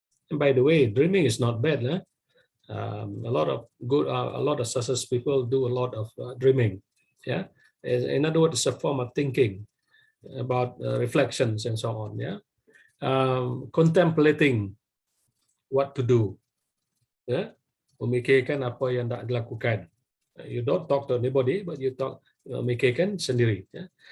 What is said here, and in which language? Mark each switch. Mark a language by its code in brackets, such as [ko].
[en] And by the way, dreaming is not bad. A lot of success people do a lot of dreaming. Yeah, in other words, it's a form of thinking about reflections and so on. Yeah, contemplating what to do. [ms] Yeah, memikirkan apa yang tak dilakukan. [en] You don't talk to anybody, but you talk [ms] memikirkan sendiri. [en] Yeah?